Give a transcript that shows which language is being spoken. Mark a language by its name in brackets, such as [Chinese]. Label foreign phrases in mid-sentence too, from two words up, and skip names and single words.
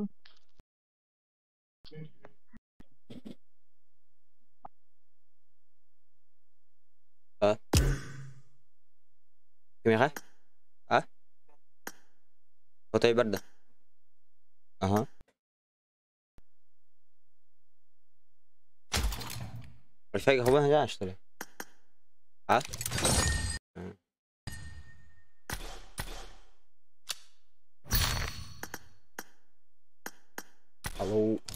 [Russian] А? Камера? А? Фото и барда. Ага. Wi-Fi [Arabic] هو هنا [Russian] что ли? А? Алло.